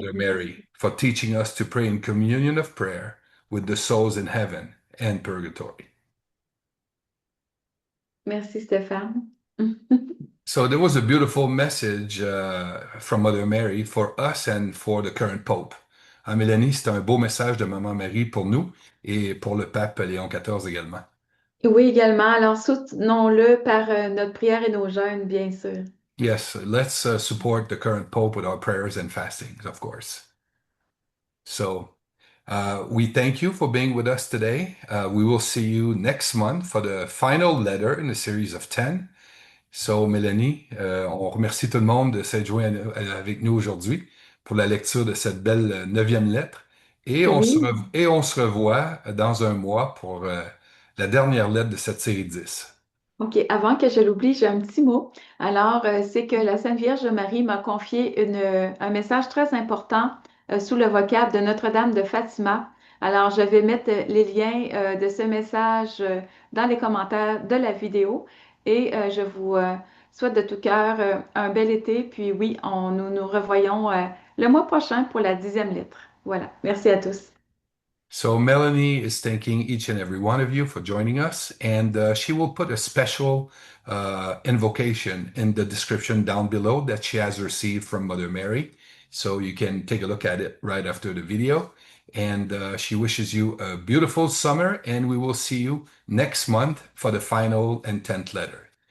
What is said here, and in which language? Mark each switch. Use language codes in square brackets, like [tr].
[en] Mother Mary, for teaching us to pray in communion of prayer with the souls in heaven and purgatory. [fr] Merci, Stéphane. [en] So there was a beautiful message from Mother Mary for us and for the current Pope. [fr] Mélanie, c'est un beau message de Maman Marie pour nous et pour le pape Léon XIV également. Oui, également. Alors, soutenons-le par notre prière et nos jeûnes, bien sûr. [en] Yes, let's support the current Pope with our prayers and fastings, of course. So we thank you for being with us today. We will see you next month for the final letter in the series of 10. [fr] So, Mélanie, on remercie tout le monde de s'être joint avec nous aujourd'hui pour la lecture de cette belle 9e lettre. Et on Oui. on se revoit dans un mois pour la dernière lettre de cette série 10. OK, avant que je l'oublie, j'ai un petit mot. Alors, c'est que la Sainte Vierge Marie m'a confié un message très important sous le vocable de Notre-Dame de Fatima. Alors, je vais mettre les liens de ce message dans les commentaires de la vidéo et je vous souhaite de tout cœur un bel été. Puis oui, nous nous revoyons le mois prochain pour la 10e lettre. Voilà, merci à tous. [en] So Melanie is thanking each and every one of you for joining us, and she will put a special invocation in the description down below that she has received from Mother Mary. So you can take a look at it right after the video. And she wishes you a beautiful summer, and we will see you next month for the final and 10th letter.